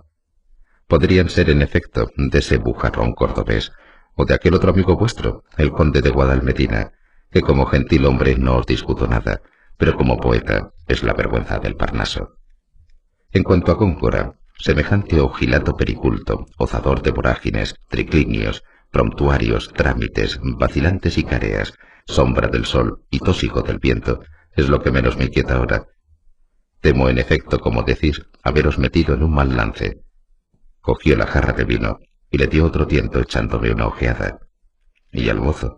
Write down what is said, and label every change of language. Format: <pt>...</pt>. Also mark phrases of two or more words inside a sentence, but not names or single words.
<es>Podrían ser, en efecto, de ese bujarrón cordobés, o de aquel otro amigo vuestro, el conde de Guadalmedina, que como gentil hombre no os discuto nada, pero como poeta es la vergüenza del Parnaso. En cuanto a Góngora, semejante ojilato periculto, ozador de vorágines, triclinios, promptuarios, trámites, vacilantes y careas, sombra del sol y tósigo del viento, es lo que menos me inquieta ahora. Temo, en efecto, como decís, haberos metido en un mal lance. Cogió la jarra de vino y le dio otro tiento echándome una ojeada. ¿Y al mozo?</es>